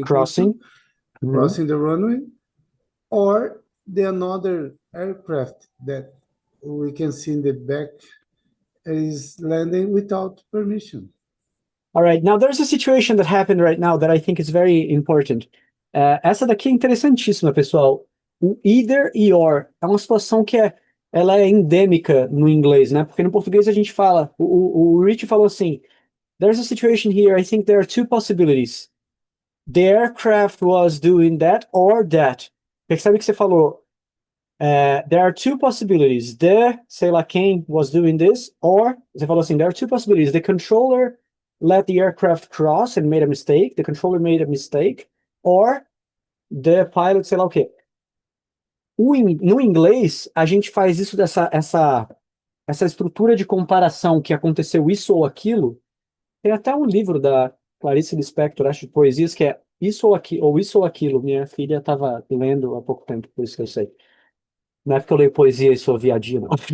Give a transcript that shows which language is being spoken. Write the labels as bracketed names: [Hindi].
[English] crossing the runway, or the another aircraft that we can see in the back is landing without permission. All right, now there's a situation that happened right now that I think is very important. [Portuguese] Essa daqui é interessantíssima, pessoal. O either e or é uma situação que ela é endêmica no inglês, né? Porque no português a gente fala, o Rich falou assim, [English] there's a situation here, I think there are two possibilities. The aircraft was doing that or that. [Portuguese] Percebe que você falou, [English] there are two possibilities. The, [Portuguese] sei lá quem, [English] was doing this, or, [Portuguese] você falou assim, [English] there are two possibilities. The controller let the aircraft cross and made a mistake. The controller made a mistake. Or, the pilot, [Portuguese] sei lá o quê. No inglês, a gente faz isso essa estrutura de comparação que aconteceu isso ou aquilo. Tem até um livro da Clarice Lispector, acho, de poesias, que é isso ou aquilo, ou isso ou aquilo. Minha filha estava lendo há pouco tempo, por isso que eu sei. Não é porque eu leio poesia e sou viadinho, não.